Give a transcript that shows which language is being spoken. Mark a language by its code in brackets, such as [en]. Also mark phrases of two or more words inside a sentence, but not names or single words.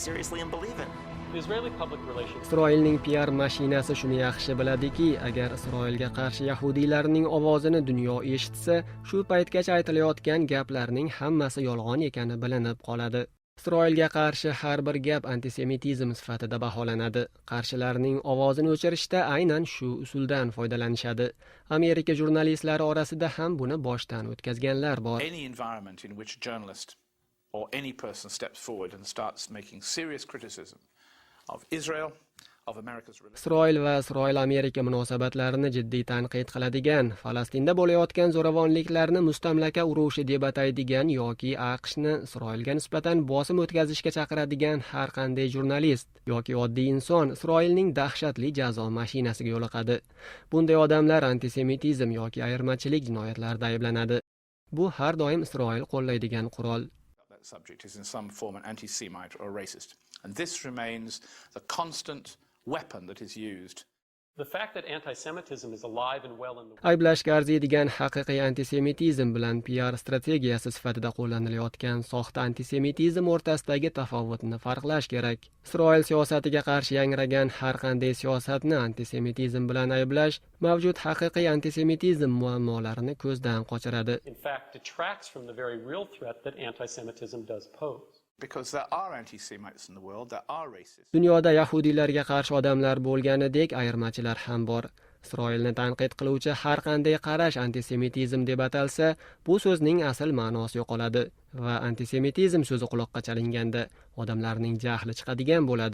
[uz] Isroilning PR mashinasi shuni yaxshi biladiki, agar Isroilga qarshi yahudiylarning ovozini dunyo eshitsa, shu paytgacha aytilayotgan gaplarning hammasi yolg'on ekani bilinib qoladi. Isroilga qarshi har bir gap antisemitizm sifatida baholanadi. Qarshilarning ovozini o'chirishda aynan shu usuldan foydalanishadi. Amerika jurnalistlari orasida ham buni boshdan o'tkazganlar bor. [en] Any environment in which a journalist or any person steps forward and starts making serious criticism of Israel, of America's religion. [uz] Isroil va Isroil-Amerika munosabatlarini jiddiy tanqid qiladigan, Falastinda bo'layotgan zo'ravonliklarni mustamlaka urushi deb ataydigan yoki AQShni Isroilga nisbatan bosim o'tkazishga chaqiradigan har qanday jurnalist yoki oddiy inson Isroilning dahshatli jazo mashinasiga yo'liqadi. Bunday odamlar antisemitizm yoki ayirmachilik jinoyatlarida ayblanadi. Bu har doim Isroil qo'llaydigan qurol. [en] That subject is in some form an anti-Semite or a racist. And this remains the constant weapon that is used. The fact that anti-Semitism is alive and well in the [uz] Ayblashga arziydigan haqiqiy antisemitizm bilan PR strategiyasi sifatida qo'llanilayotgan soxta antisemitizm o'rtasidagi tafovutni farqlash kerak. Isroil siyosatiga qarshi yangragan har qanday siyosatni antisemitizm bilan ayblash mavjud haqiqiy antisemitizm muammolarini ko'zdan qochiradi. [en] in fact detracts from the very real threat that anti-Semitism does pose. Because there are anti-Semites in the world, there are racists. [uz] Dunyoda yahudiylarga qarshi odamlar bo'lganidek ayirmachilar ham bor. Isroilni tanqid qiluvchi har qanday qarash antisemitizm deb atalsa, bu so'zning asl ma'nosi yo'qoladi va antisemitizm so'zi quloqqa chalinganda odamlarning jahli chiqadigan bo'ladi.